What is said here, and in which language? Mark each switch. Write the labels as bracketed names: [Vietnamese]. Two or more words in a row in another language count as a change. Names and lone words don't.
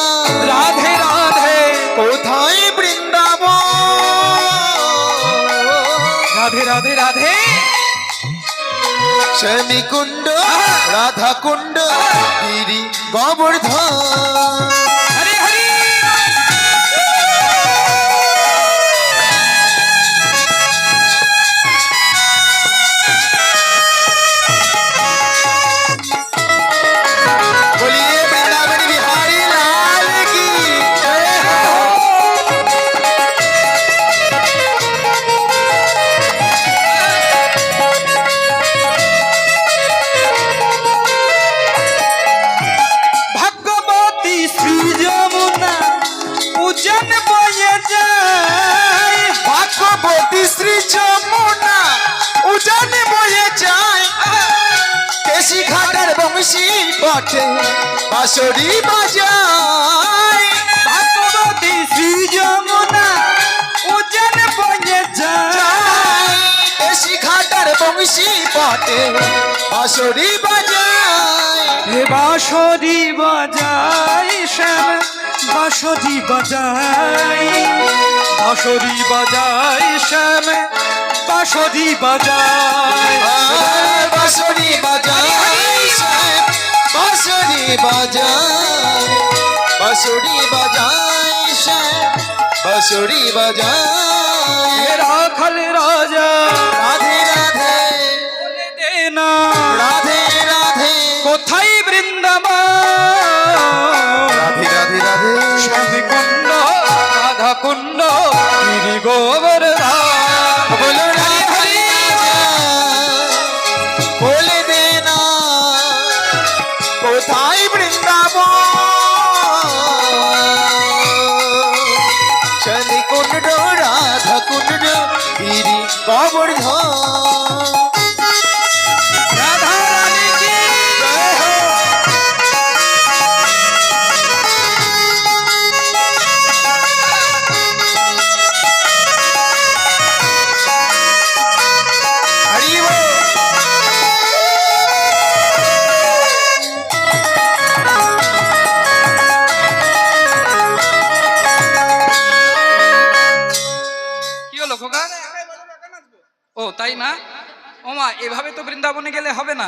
[Bangla] রাধে রাধে কোথায় বৃন্দাবন? রাধে রাধে রাধে শ্যামী কুণ্ড রাধা কুণ্ড গিরি গোবর্ধন। হরি হরি [Hindi] बोलिए वृंदावन बिहारी लाल की जय हो। [Bangla] ভগবতী শ্রী যমুনা উজান বয়ে যায়। ভগবতী শ্রী যমুনা উজান বয়ে যায় কেশী ঘাটের বংশী বটে বাঁশরি বাজায়। ভগবতী শ্রী যমুনা উজান বয়ে যায়। কেশী ঘাটের বংশী বটে বাঁশরি বাজায়। হে বাঁশরি বাজাই শ্যাম বাঁশরি বাজাই। বাঁশরি বাজাই শ্যাম বাঁশরি বাজাই। [Hindi] बांसुरी बजाए बांसुरी बजाए बांसुरी बजाए बांसुरी बजाए। [Bangla] হে রাখাল রাজা राधे राधे বলে দে না राधे राधे কোথায় বৃন্দাবন? राधे राधे राधे শ্যাম কুণ্ড রাধা কুণ্ড গিরি গোবর্ধন। বলো হরি হরি বলে দেনা কোথায় বৃন্দাবন। शनि कुंड राधा कुंड गिरी गोवर्धन। রাধা রানী কি [Hindi] जय हो। हरि बोल। [Bangla] কি হলো খোকা? ও তাই না? ও মা, এভাবে তো বৃন্দাবনে গেলে হবে না।